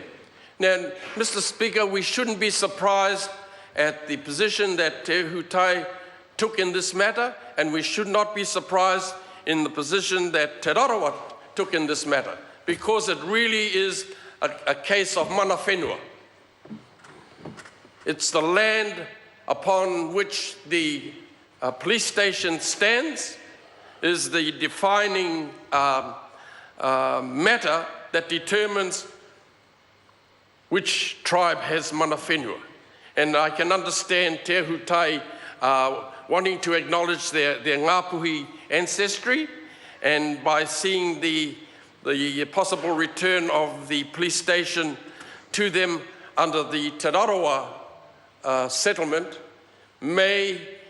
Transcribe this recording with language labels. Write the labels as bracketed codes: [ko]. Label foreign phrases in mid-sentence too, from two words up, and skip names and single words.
[en] Now, Mr. Speaker, we shouldn't be surprised at the position that Te Ihutai took in this matter, and we should not be surprised in the position that Te Rarawa took in this matter, because it really is a case of [mi] mana whenua. [en] It's the land upon which the police station stands is the defining matter that determines which tribe has [mi] mana whenua. [en] And I can understand Te Ihutai wanting to acknowledge their Ngāpuhi ancestry, and by seeing the possible return of the police station to them under the Te Rarawa settlement may